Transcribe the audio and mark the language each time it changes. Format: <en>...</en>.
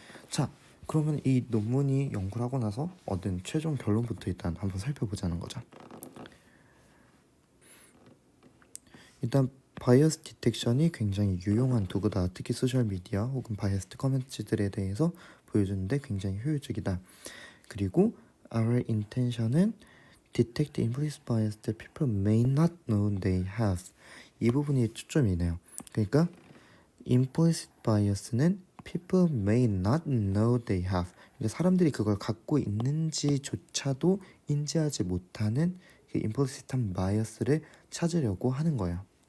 <ko>자 그러면 이 논문이 연구를 하고 나서 얻은 최종 결론부터 일단 한번 살펴보자는 거죠. 일단 바이어스 디텍션이 굉장히 유용한 도구다. 특히 소셜미디어 혹은 바이어스드 커뮤니티들에 대해서 보여주는데 굉장히 효율적이다. 그리고</ko> <en>our intention은 detect implicit bias that people may not know they have.</en> <ko>이 부분이 초점이네요. 그러니까</ko> <en>implicit bias는 people may not know they have.</en> <ko>그러니까 사람들이 그걸 갖고 있는지조차도 인지하지 못하는 그 임플리시트한 바이어스를 찾으려고 하는 거예요.</ko>